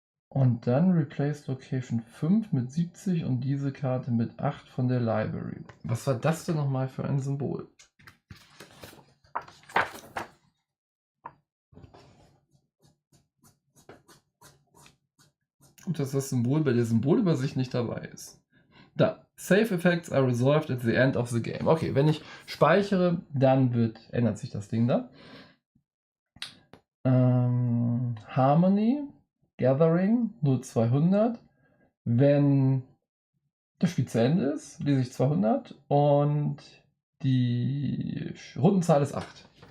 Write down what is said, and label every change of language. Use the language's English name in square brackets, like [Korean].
[German] Und dann replace Location 5 mit 70 und diese Karte mit 8 von der Library. Was war das denn nochmal für ein Symbol? Gut, dass das Symbol bei der Symbolübersicht nicht dabei ist. Da. [English] Save Effects are resolved at the end of the game. [German] Okay, wenn ich speichere, dann ändert sich das Ding da. [English] Harmony, Gathering, 0200. [German] Wenn das Spiel zu Ende ist, lese ich 200 und die Rundenzahl ist 8.